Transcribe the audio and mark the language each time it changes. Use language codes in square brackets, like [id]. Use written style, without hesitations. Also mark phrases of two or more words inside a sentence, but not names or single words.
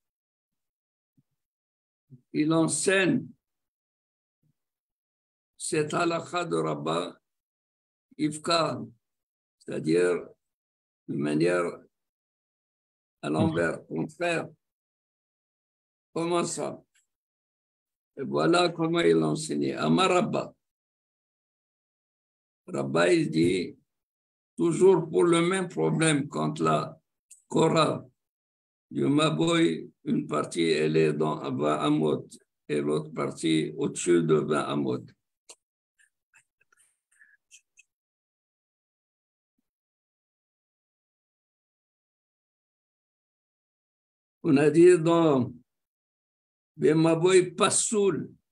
[fr] Il enseigne cette halakha de [he] Rabba Ifka, [fr] c'est-à-dire de manière à l'envers, contraire. Comment ça? Et voilà comment il a enseigné. [he] Amar Rabba. [fr] Rabba, il dit, toujours pour le même problème, quand la Korah du Maboy, une partie, elle est dans 20 amot et l'autre partie au-dessus de 20 amot. On a dit dans le [he] Maboy Passoul.